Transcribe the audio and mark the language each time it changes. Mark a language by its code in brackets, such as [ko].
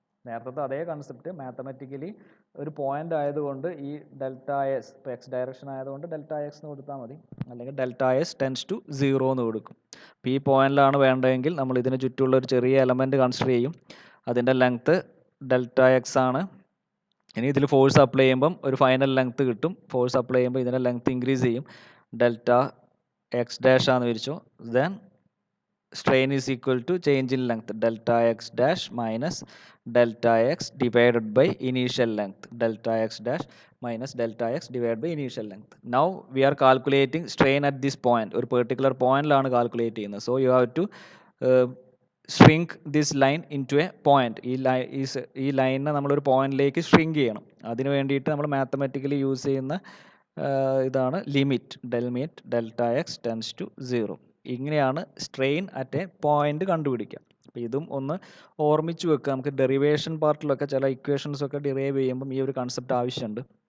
[ml] നേരത്തെ അതേ concept mathematically ഒരു പോയിന്റ് ആയതുകൊണ്ട് ഈ ഡെൽറ്റ എസ്, ഇപ്പോൾ എക്സ് ഡയറക്ഷൻ ആയതുകൊണ്ട് ഡെൽറ്റ എക്സ് എന്ന് കൊടുത്താൽ മതി, അല്ലെങ്കിൽ ഡെൽറ്റ എസ് ടെൻസ് ടു 0 എന്ന് കൊടുക്കും. അപ്പോൾ ഈ പോയിന്റിലാണ് വേണ്ടതെങ്കിൽ നമ്മൾ ഇതിന് ചുറ്റുമുള്ള ഒരു ചെറിയ എലമെൻറ്റ് കൺസിഡർ ചെയ്യും. അതിൻ്റെ ലെങ്ത്ത് ഡെൽറ്റ എക്സ് ആണ്. ഇനി ഇതിൽ ഫോഴ്സ് അപ്ലൈ ചെയ്യുമ്പം ഒരു ഫൈനൽ ലെങ്ത്ത് കിട്ടും. ഫോഴ്സ് അപ്ലൈ ചെയ്യുമ്പോൾ ഇതിൻ്റെ ലെങ്ത്ത് ഇൻക്രീസ് ചെയ്യും. ഡെൽറ്റ എക്സ് ഡാഷ് ആണെന്ന് വിരിച്ചു. [en] Then strain is equal to change in length delta x dash minus delta x divided by initial length delta x dash minus delta x divided by initial length. Now we are calculating strain at this point. [ml] ഒരു particular point ലാണ് calculate ചെയ്യുന്നത്. [en] So you have to shrink this line into a point. [ml] ഈ ലൈനിനെ നമ്മളൊരു പോയിന്റിലേക്ക് shrink ചെയ്യണം. അതിന് വേണ്ടിയിട്ട് നമ്മൾ മാത്തമാറ്റിക്കലി യൂസ് ചെയ്യുന്ന ഇതാണ് limit delta x tends to 0. ഇങ്ങനെയാണ് സ്ട്രെയിൻ അറ്റ് എ പോയിന്റ് കണ്ടുപിടിക്കുക. അപ്പോൾ ഇതും ഒന്ന് ഓർമ്മിച്ച് വെക്കുക. നമുക്ക് ഡെറിവേഷൻ പാർട്ടിലൊക്കെ ചില ഇക്വേഷൻസ് ഒക്കെ ഡിറൈവ് ചെയ്യുമ്പം ഈ ഒരു കൺസെപ്റ്റ് ആവശ്യമുണ്ട്.